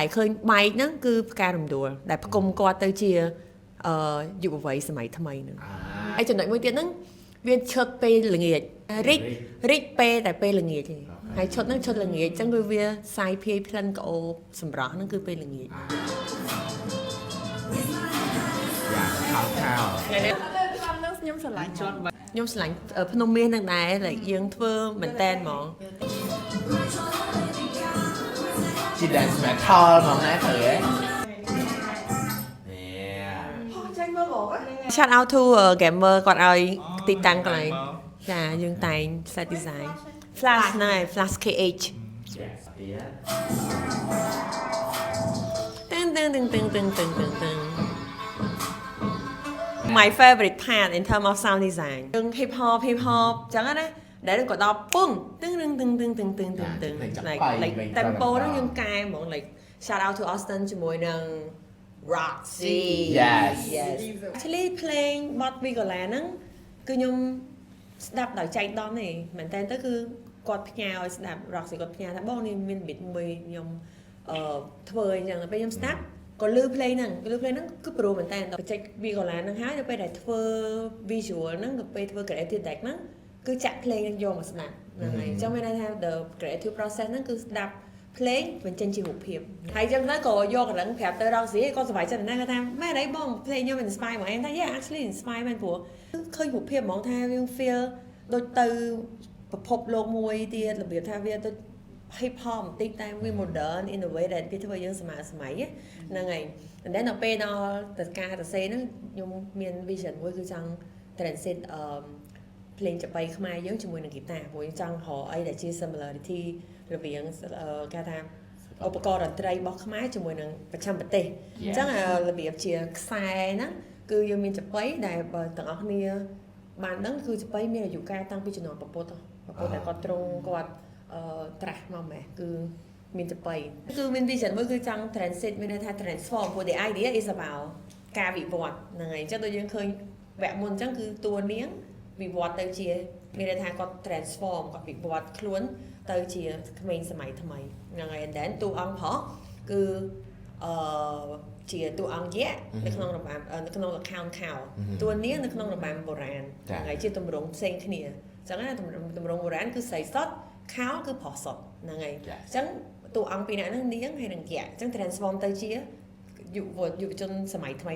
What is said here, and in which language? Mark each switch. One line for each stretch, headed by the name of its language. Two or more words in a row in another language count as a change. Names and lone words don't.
Khmer: ឃើញបែកហ្នឹងគឺផ្ការរំដួលដែលផ្គុំគាត់ទៅជាយុវវ័យសម័យថ្មីហ្នឹងហើយចំណុចមួយទៀតហ្នឹងវាឈុតពេលល្ងាចរិចពេលតែពេលល្ងាចទេហើយឈុតហ្នឹងឈុតល្ងាចអញ្ចឹងគឺវាសាយភាយផ្លិនក្អូបសម្រស់ហ្នឹងគឺពេលល្ងាចខ្ញុំស្រឡាញ់ភ្នំមាសនឹងដែរតែយើងធ្វើមែនតែនហ្មង ជា
English: dance metal
Khmer: ហ្មងណាត្រូវហ៎
English: shout out to gamer
Khmer: គាត់ឲ្យទីតាំងកន្លែងចាយើងតែង
English: set design flash
Khmer: ហ្នឹងហើយ flash KH តឹង
English: my favorite part in term of sound design
Khmer: យើង
English: hip hop
Khmer: ចឹងណាដែលគាត់ដល់ពងតឹង
English: like tempo
Khmer: ហ្នឹងយើងកែហ្មង
English: like shout out to Austin
Khmer: ជាមួយនឹង Roxy yes
English: actually playing bot
Khmer: Vigola ហ្នឹងគឺខ្ញុំស្ដាប់ដោយចៃដន្យទេមែនតើទៅគឺគាត់ផ្ញើឲ្យស្ដាប់ Roxy គាត់ផ្ញើថាបងនេះមានប៊ីតមួយខ្ញុំធ្វើអញ្ចឹងពេលខ្ញុំស្ដាប់ក៏លឺ play ហ្នឹងគឺប្រូមែនតើបច្ចេក Vigola ហ្នឹងហើយដល់ពេលដែលធ្វើ visual ហ្នឹងទៅពេលធ្វើ
English: creative deck
Khmer: ហ្នឹងគឺចាក់ play ហ្នឹងយកមកស្ដាប់ហ្នឹងហើយអញ្ចឹងមានន័យថា the
English: creative process
Khmer: ហ្នឹងគឺស្ដាប់play បញ្ចេញជារូបភាពហើយអញ្ចឹងទៅក៏យកកណ្ដឹងប្រាប់ទៅ Roxy ក៏សប្បាយចិត្តណាស់គាត់ថាម៉ែអីបង play ខ្ញុំ inspire មកឯងថា
English: yeah actually inspire
Khmer: មែនព្រោះឃើញរូបភាពហ្មងថាយើង feel ដូចទៅប្រភពលោកមួយទៀតរបៀបថាវាទៅ
English: hip hop
Khmer: បន្តិចតែវា
English: modern in a way that
Khmer: វាធ្វើយើងសម័យហ្នឹងហើយតែដល់ពេលដល់តការតសេហ្នឹងខ្ញុំមាន vision មួយគឺចង់ transit ភ្លេងចាប៉ីខ្មែរយើងជាមួយនឹងហ្គី តាព្រោះយើងចង់រកអីដែលជា similarity រវាងគេថាឧបករណ៍តន្ត្រីរបស់ខ្មែរជាមួយនឹងប្រចាំប្រទេសអញ្ចឹងរបៀបជាខ្សែ ហ្នឹងគឺយើងមានចាប៉ីដែលបើទាំងអស់គ្នាបានដឹងគឺចាប៉ីមានអាយុកាលតាំងពីជំនាន់ប្រពុតតែគាត់ទ្រង់គាត់ត្រាស់មកម៉េះគឺមានចាប៉ីគឺមាន vision មួយគឺចង់ transit មានន័យថា transform ព្រោះ
English: the idea is about
Khmer: ការវិវត្តហ្នឹងហើយអញ្ចឹងដូចយើងឃើញវគ្គមុនអញ្ចឹងគឺតួនាងវិវត្តទៅជាមានន័យថាគាត់ transform គាត់វិវត្តខ្លួនទៅជាក្មេងសម័យថ្មីហ្នឹងហើយ
English: and then
Khmer: តួអង្គប្រុស គឺជាតួអង្គយក្សនៅក្នុងរបាំនៅក្នុងល្ខោនខោតួនាងនៅក្នុងរបាំបុរាណហ្នឹងហើយជាទម្រង់ផ្សេងគ្នាអញ្ចឹងណាទម្រង់បុរាណគឺស្រីសុទ្ធ ខោគឺប្រុសសុទ្ធហ្នឹងហើយអញ្ចឹងតួអង្គពីរនាក់ហ្នឹងនាងហើយនឹងយក្សអញ្ចឹង transform ទៅជាយុវជនសម័យថ្មី